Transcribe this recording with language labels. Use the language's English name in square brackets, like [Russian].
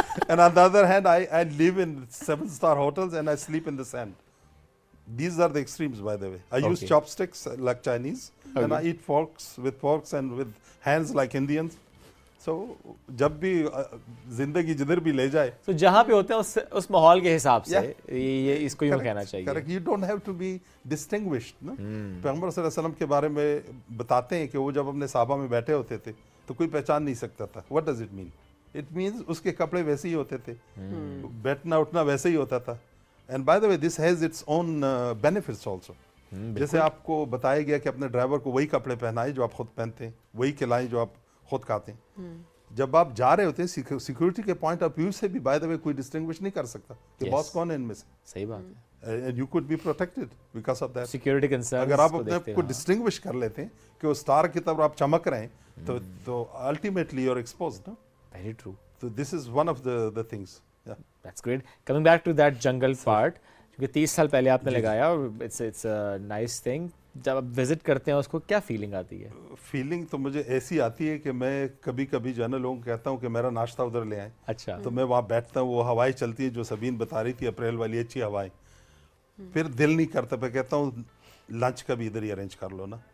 [English] And on the other hand, I live in 7-star hotels and I sleep in the sand. These are the extremes, by the way. I use Okay. chopsticks like Chinese, and I eat forks and with hands like Indians. [Hindi] So जब भी जिंदगी जिधर भी ले जाए, तो जहाँ पे होते हैं उस माहौल के हिसाब से ये इसको यूँ कहना चाहिए। [English] Correct. You don't have to be distinguished. [Hindi] ना पैगंबर सल्लल्लाहु अलैहि वसल्लम के बारे में बताते हैं कि वो जब अपने साहबा में बैठे होते थे तो कोई पहचान नहीं सकता था। [English] What does it mean? It means [Hindi] उसके कपड़े वैसे ही होते थे, बैठना उठना वैसे ही होता था। [English] And by the way, this has its own benefits also. [Hindi] जैसे आपको बताया गया कि अपने ड्राइवर को वही कपड़े पहनाए जो आप खुद पहनते हैं, वही खिलाएं जो आप खुद खाते हैं। जब आप जा रहे होते हैं सिक्योरिटी के पॉइंट ऑफ व्यू से भी [English] by the way [Hindi] कोई डिस्टिंग्विश नहीं कर सकता कि बॉस कौन है इनमें से। सही बात है। [English] and you could be protected because of that security concern [Hindi] अगर आप अपने आप को डिस्टिंग्विश कर लेते हैं कि वो स्टार की तरफ आप चमक रहे हैं तो ultimately [English] You are exposed. Very true. So this is one of the things. Yeah. That's great. Coming back to that jungle part, [Hindi] क्योंकि 30 साल पहले आपने लगाया और [English] it's a nice thing. [Hindi] जब आप विजिट करते हैं उसको क्या फीलिंग आती है? फीलिंग तो मुझे ऐसी आती है कि मैं कभी कभी जो है ना लोगों को कहता हूँ कि मेरा नाश्ता उधर ले आए। अच्छा। तो मैं वहाँ बैठता हूँ, वो हवाएं चलती है जो सबीन बता रही थी अप्रैल वाली अच्छी हवाएं, फिर दिल नहीं करता, मैं कहता हूँ लंच का भी इधर ही अरेंज कर लो ना।